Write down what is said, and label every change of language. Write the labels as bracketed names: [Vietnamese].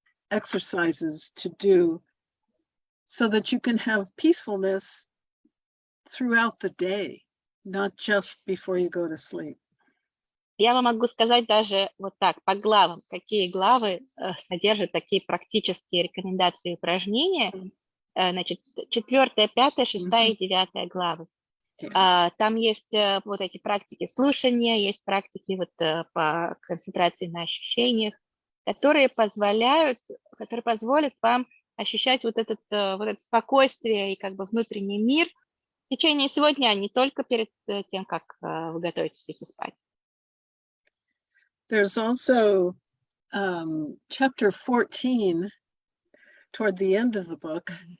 [English] exercises to do so that you can have peacefulness throughout the day, not just before you go to sleep. [Russian] Я вам могу сказать даже вот так, по главам, какие главы содержат такие практические рекомендации и упражнения. Значит, 4, 5, 6 и 9 главы. Там есть вот эти практики слушания, есть практики вот по концентрации на ощущениях, которые позволят вам ощущать вот это спокойствие и как бы внутренний мир в течение всего дня, не только перед тем, как вы готовитесь идти спать. [English] There's also chapter 14 toward the end of the book.